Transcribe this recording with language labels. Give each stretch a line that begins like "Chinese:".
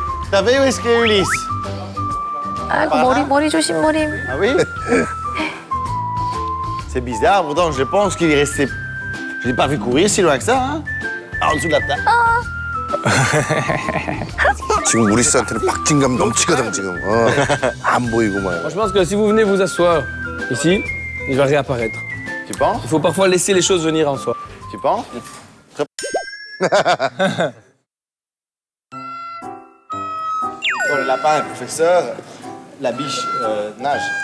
French: T'as vu où est-ce qu'il est, Ulysse?
Korean: 아이고 머리 조심 머리.
French: Ah oui? C'est bizarre, pourtant je pense qu'il est resté... Je l'ai pas vu courir si loin que ça, hein? En dessous de la table.
Korean: 지금 우리스한테는 박진감 넘치거든 지금. 안 보이고 막.
French: Moi, je pense que si vous venez vous asseoir ici, il va réapparaître. Tu penses? Il faut parfois laisser les choses venir en soi. Tu penses? Quand le lapin est professeur, la biche nage.